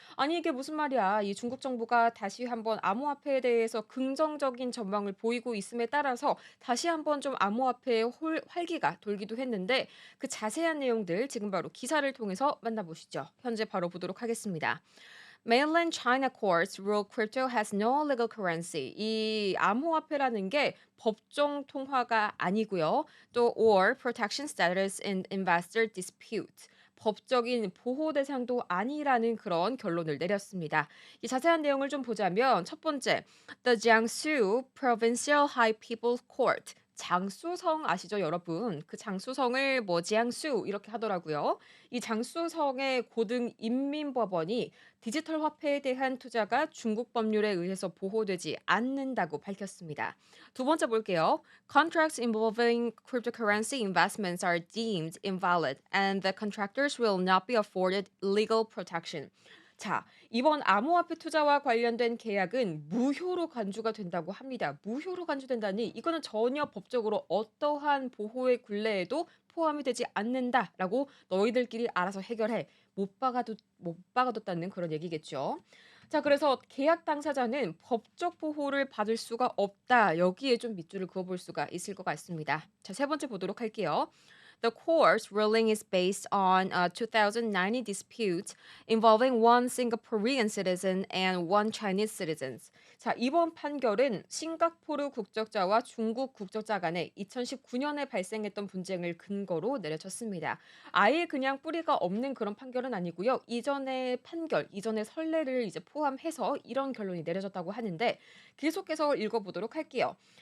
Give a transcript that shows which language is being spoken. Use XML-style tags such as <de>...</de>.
<ko>아니 이게 무슨 말이야? 이 중국 정부가 다시 한번 암호화폐에 대해서 긍정적인 전망을 보이고 있음에 따라서 다시 한번 좀 암호화폐의 활기가 돌기도 했는데 그 자세한 내용들 지금 바로 기사를 통해서 만나보시죠. 현재 바로 보도록 하겠습니다.</ko> <en>Mainland China courts rule crypto has no legal currency.</en> <ko>이 암호화폐라는 게 법정 통화가 아니고요.</ko> <en>또 or protection status in investor dispute.</en> <ko>법적인 보호 대상도 아니라는 그런 결론을 내렸습니다. 이 자세한 내용을 좀 보자면 첫 번째, The Jiangsu Provincial High People's Court. 장수성 아시죠, 여러분? 그 장수성을 뭐 지양수 이렇게 하더라고요. 이 장수성의 고등 인민법원이 디지털 화폐에 대한 투자가 중국 법률에 의해서 보호되지 않는다고 밝혔습니다. 두 번째 볼게요.</ko> <en>Contracts involving cryptocurrency investments are deemed invalid and the contractors will not be afforded legal protection.</en> <ko>자, 이번 암호화폐 투자와 관련된 계약은 무효로 간주가 된다고 합니다. 무효로 간주된다니 이거는 전혀 법적으로 어떠한 보호의 굴레에도 포함이 되지 않는다라고 너희들끼리 알아서 해결해. 못 박아뒀다는 그런 얘기겠죠. 자, 그래서 계약 당사자는 법적 보호를 받을 수가 없다. 여기에 좀 밑줄을 그어볼 수가 있을 것 같습니다. 자, 세 번째 보도록 할게요.</ko> <en>The court's ruling is based on a 2019 dispute involving one Singaporean citizen and one Chinese citizen.</en> <ko>자, 이번 판결은 싱가포르 국적자와 중국 국적자 간에 2019년에 발생했던 분쟁을 근거로 내려졌습니다. 아예 그냥 뿌리가 없는 그런 판결은 아니고요. 이전의 판결, 이전의 선례를 이제 포함해서 이런 결론이 내려졌다고 하는데 계속해서 읽어보도록 할게요.</ko>